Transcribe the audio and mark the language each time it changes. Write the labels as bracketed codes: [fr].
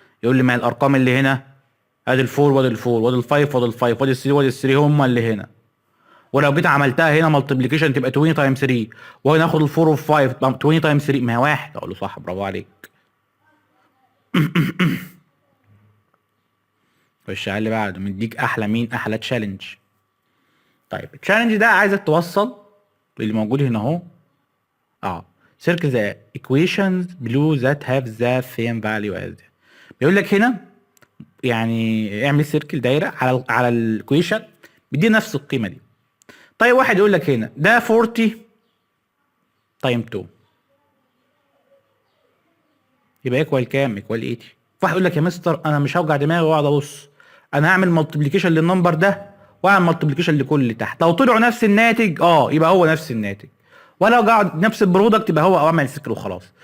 [ar] يقول لي ما الارقام اللي هنا ادي ال 4 وادي ال 4 وادي ال 5 وادي ال 5 وادي ال 3 وادي ال 3 هم اللي هنا، ولو جيت عملتها هنا مالتيبليكيشن تبقى 20 تايم 3، وهنا اخد ال 4 و 5 تبقى 20 تايم 3 ما هي واحد. اقول له صح، برافو عليك. خش على اللي بعده، مديك احلى مين؟ احلى تشالنج. طيب التشالنج ده عايزك توصل اللي موجود هنا اهو. [en] circle the equations below that have the same value as [ar] ده. بيقول لك هنا يعني اعمل سيركل دايره على الايكويشن بدي نفس القيمه دي. طيب واحد يقول لك هنا ده 40 تايم 2 يبقى ايكوال كام؟ ايكوال 80. واحد يقول لك يا مستر انا مش هوجع دماغي واقعد ابص، انا هعمل مالتيبليكيشن للنمبر ده واعمل مالتيبليكيشن لكل اللي تحت، لو طلعوا نفس الناتج يبقى هو نفس الناتج، ولو قعد نفس البرودكت يبقى هو اعمل سيركل وخلاص.